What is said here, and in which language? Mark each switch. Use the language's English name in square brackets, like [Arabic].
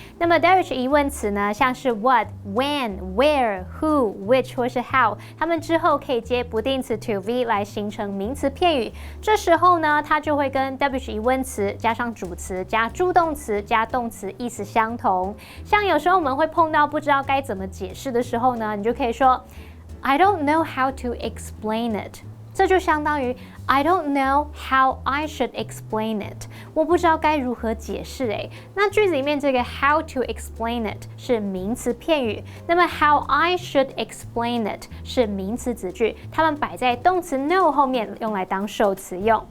[Chinese] 那么 WH 疑问词呢，像是 what、when、where、who、which 或是 how， 它们之后可以接不定词 to V 来形成名词片语。这时候呢，它就会跟 WH 疑问词加上主词加助动词加动词意思相同。像有时候我们会碰到不知道该怎么解释的时候呢，你就可以说 [English] I don't know how to explain it。 [Chinese] 这就相当于 [English] I don't know how I should explain it。 [Chinese] 我不知道该如何解释诶。那句子里面这个 [English] how to explain it [Chinese] 是名词片语，那么 [English] how I should explain it [Chinese] 是名词子句，它们摆在动词 know 后面，用来当受词用。